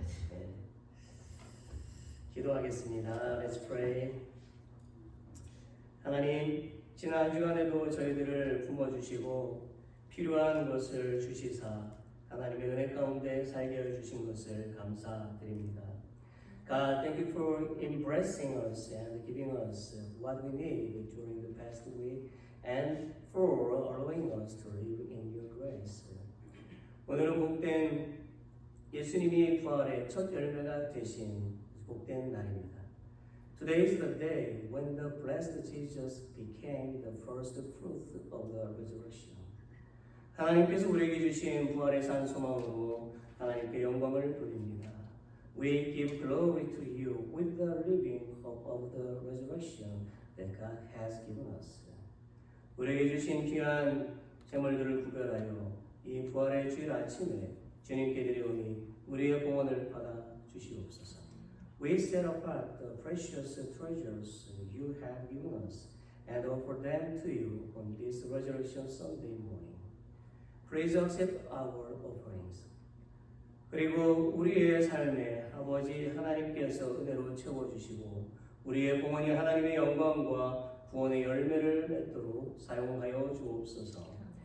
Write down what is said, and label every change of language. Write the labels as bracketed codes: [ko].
[ko] 네. 기도하겠습니다. [en] Let's pray. [ko] 하나님, 지난 한 주간에도 저희들을 품어주시고 필요한 것을 주시사 하나님의 은혜 가운데 살게 해주신 것을 감사드립니다. [en] God, thank you for embracing us and giving us what we need during the past week and for allowing us to live in your grace. [ko] 오늘은 복된 예수님이 부활의 첫 열매가 되신 복된 날입니다. [en] Today is the day when the blessed Jesus became the first fruit of the resurrection. [ko] 하나님께서 우리에게 주신 부활의 산 소망으로 하나님께 영광을 돌립니다. [en] We give glory to you with the living hope of the resurrection that God has given us. [ko] 우리에게 주신 귀한 재물들을 구별하여 이 부활의 주일 아침에 주님께 드리오니 우리의 공헌을 받아 주시옵소서. [en] We set apart the precious treasures you have given us and offer them to you on this Resurrection Sunday morning. Please accept our offerings. [ko] 그리고 우리의 삶에 아버지 하나님께서 은혜로 채워주시고 우리의 공헌이 하나님의 영광과 구원의 열매를 맺도록 사용하여 주옵소서.